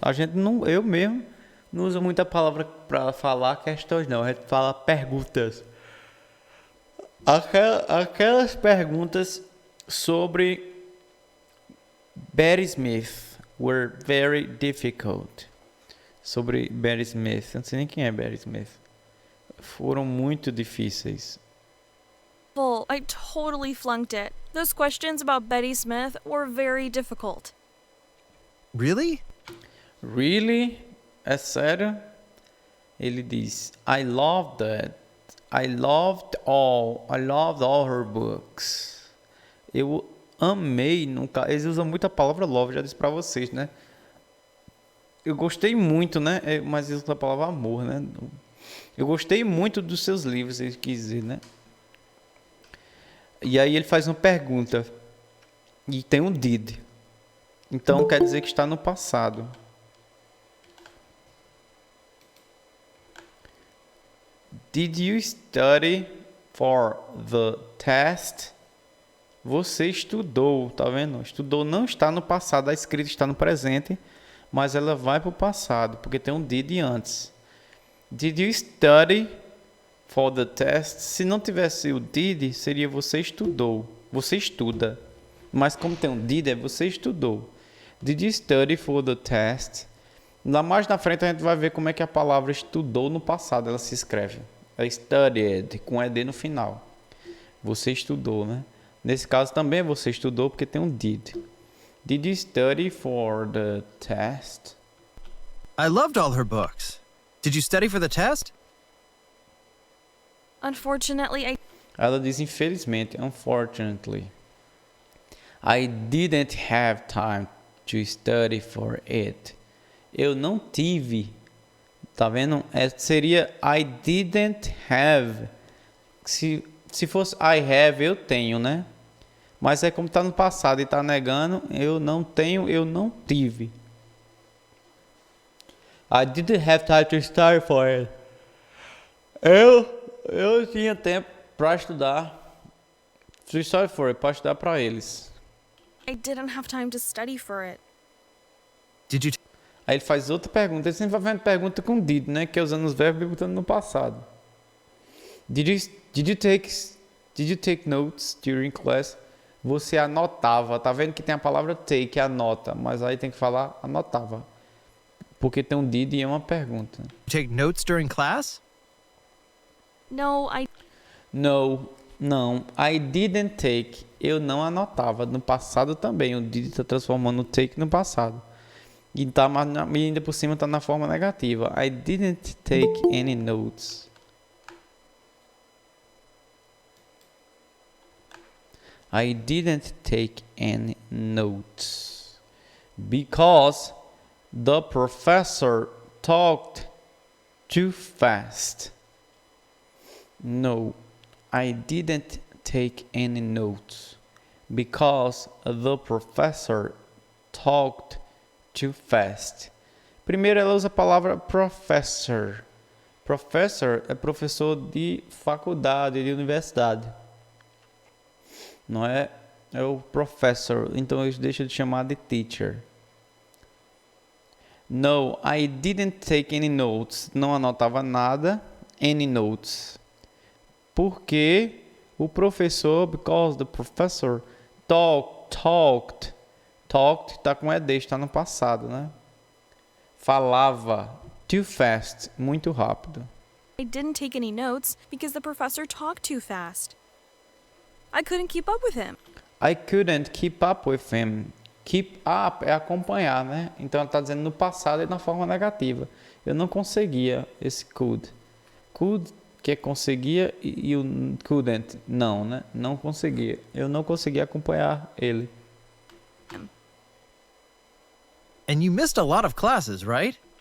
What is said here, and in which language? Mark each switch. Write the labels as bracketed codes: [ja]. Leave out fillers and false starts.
[pt] A gente não, eu mesmo, não uso muita palavra para falar questões, não. A gente fala perguntas. Aquelas perguntas sobre Betty Smith [en] were very difficult. [pt] Sobre Betty Smith, eu não sei nem quem é Betty Smith. Foram muito difíceis. [en] I totally flunked it. Those questions about Betty Smith were very difficult. Really? Really? [pt] É sério? Ele diz, [en] I loved it. I loved all her books. [pt] Eu amei, eles usam muito a palavra love, já disse pra vocês, né? Eu gostei muito, né? Mas eles usam a palavra amor, né? Eu gostei muito dos seus livros, ele quis dizer, né? E aí ele faz uma pergunta. E tem um did. Então quer dizer que está no passado. [en] Did you study for the test? [pt] Você estudou, tá vendo? Estudou não está no passado, a escrita está no presente, mas ela vai para o passado, porque tem um did antes. [en] Did you study for the test? [pt] Se não tivesse o did, seria você estudou. Você estuda. Mas como tem um did, é você estudou. [en] Did you study for the test? [pt] Lá mais na frente a gente vai ver como é que a palavra estudou no passado, ela se escreve. É studied, com ed no final. Você estudou, né? Nesse caso também você estudou porque tem um did. [en] Did you study for the test? I loved all her books. Did you study for the test? Unfortunately, [pt] Ela diz infelizmente, unfortunately. [en] I didn't have time to study for it. [pt] Eu não tive. Tá vendo? Seria [en] I didn't have. [pt] Se fosse [en] I have, [pt] eu tenho, né? Mas é como tá no passado e tá negando, eu não tenho, eu não tive. [en] I didn't have time to study for it. [pt] Eu tinha tempo para estudar [en] To study for it, [pt] pode dar pra eles. [en] I didn't have time to study for it. Did you [pt] Aí ele faz outra pergunta. Ele sempre vai fazendo pergunta com did, né? Que é usando os verbos e botando no passado. [en] Did you take notes during class? [pt] Você anotava. Tá vendo que tem a palavra take, anota. Mas aí tem que falar anotava. Porque tem um did e é uma pergunta. [en] take notes during class? No, [pt] No, não. [en] I didn't take. [pt] Eu não anotava. No passado também. O did está transformando o take no passado. E ainda por cima está na forma negativa. [en] I didn't take any notes. I didn't take any notes. Because the professor talked too fast. No, I didn't take any notes. Because the professor talked too fast. [pt] Primeiro ela usa a palavra professor. Professor é professor de faculdade, de universidade. Não é? É o professor. Então eu deixo de chamar de teacher. [en] No, I didn't take any notes. [pt] Não anotava nada. Any notes. Porque o professor, [en] because the professor talked [pt] está com ED, está no passado, né? Falava [en] too fast, [pt] muito rápido. [en] I didn't take any notes because the professor talked too fast. I couldn't keep up with him. I couldn't keep up with him. [pt] Keep up é acompanhar, né? Então ela está dizendo no passado e na forma negativa. Eu não conseguia esse could. Could, que é conseguia, e o couldn't, não, né? Não conseguia. Eu não conseguia acompanhar ele. [en] And you missed a lot of classes, right?